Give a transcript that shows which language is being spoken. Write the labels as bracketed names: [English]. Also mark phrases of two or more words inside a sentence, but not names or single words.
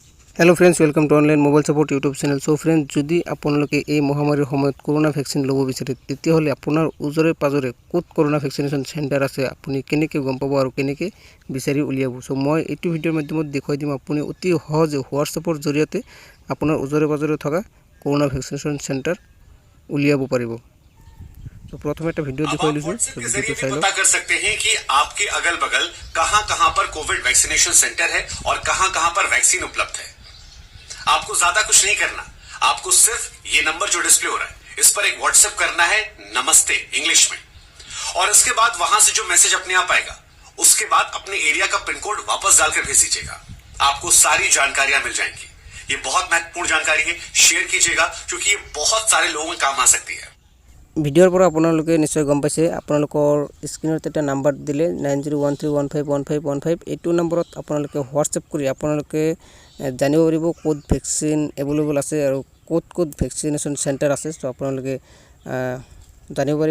[English] Hello friends, welcome to Online Mobile Support YouTube channel. So friends, [Assamese] যদি আপোনালোকে এই মহামাৰীৰ সময়ত [English] corona vaccine [Assamese] ল'ব বিচাৰে তেতিয়াহ'লে আপোনাৰ ওজৰে পাজৰে ক'ত [English] corona vaccination centre [Assamese] আছে আপুনি কেনেকৈ গম পাব আৰু কেনেকৈ বিচাৰি উলিয়াব। সো মই এইটো ভিডিঅ'ৰ মাধ্যমত দেখুৱাই দিম আপুনি অতি সহজে হোৱাটছএপৰ জৰিয়তে আপোনাৰ ওজৰে পাজৰে থকা [English] corona vaccination centre [Assamese] উলিয়াব পাৰিব। [Hindi] तो प्रथम एक वीडियो दिखाई लीजिए, तो वीडियो को पता कर सकते हैं कि आपके अगल बगल कहां-कहां पर [English] COVID vaccination centre [Hindi] है और कहां-कहां पर वैक्सीन उपलब्ध है। आपको ज्यादा कुछ नहीं करना, आपको सिर्फ ये नंबर जो डिस्प्ले हो रहा है इस पर एक व्हाट्सएप करना है, नमस्ते इंग्लिश में, और इसके बाद वहां से जो मैसेज अपने आप आएगा उसके बाद अपने एरिया का [English] pin code [Hindi] वापस डालकर भेज दीजिएगा। आपको सारी जानकारियां मिल जाएंगी। ये बहुत महत्वपूर्ण जानकारी है, शेयर कीजिएगा क्योंकि ये बहुत सारे लोगों में काम आ सकती है। [Assamese] ভিডিওৰ পৰা আপোনালোকে নিশ্চয় গম পাইছে, আপোনালোকৰ স্ক্ৰিনত এটা নাম্বাৰ দিলে 9013151515 এইটো নম্বৰত আপোনালোকে হোৱাটছএপ কৰি আপোনালোকে জানিব পাৰিব ক'ত [English] vaccine available [Assamese] আছে আৰু ক'ত ক'ত [English] vaccination centre [Assamese] আছে। সো আপোনালোকে জানিব পাৰিব।